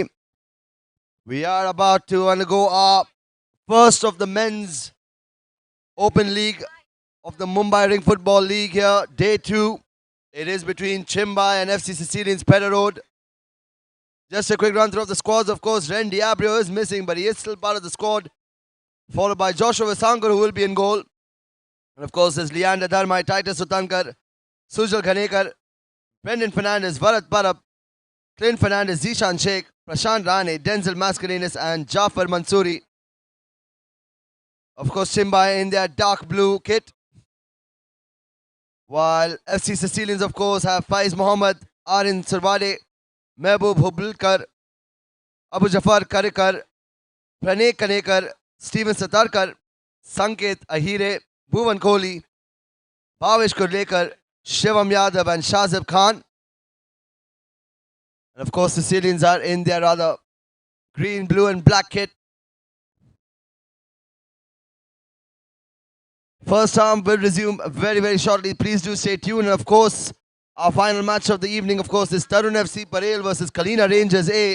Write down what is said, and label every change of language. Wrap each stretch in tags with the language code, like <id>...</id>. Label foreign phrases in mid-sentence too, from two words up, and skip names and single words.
<en>We are about to undergo our first of the men's Open League of the Mumbai Rink Football League here, day 2. It is between Chimai and FC Sicilian Berode. Just a quick run through of the squads. Of course, Ren Diabrio is missing, but he is still part of the squad. Followed by Joshua Vasankar, who will be in goal. And of course, there's Leander Dharmai, Titus Sutankar, Sujal Khanekar, Brendan Fernandez, Varat Parab, Clint Fernandez, Zishan Sheikh, Prashant Rane, Denzel Mascarenas, and Jafar Mansouri. Of course, Chimbai in their dark blue kit. While FC Sicilians, of course, have Faiz Mohammed, Arin Sarvade, Mehboob Hubulkar, Abu Jafar Karikar, Pranay Kanekar, Steven Satarkar, Sanket Ahire, Bhuvan Kohli, Bhavesh Kurlekar, Shivam Yadav, and Shazib Khan. And of course, Sicilians are in their rather green, blue, and black kit. First half will resume very, very shortly. Please do stay tuned. And of course, our final match of the evening, of course, is Tarun FC Parel versus Kalina Rangers A.</en>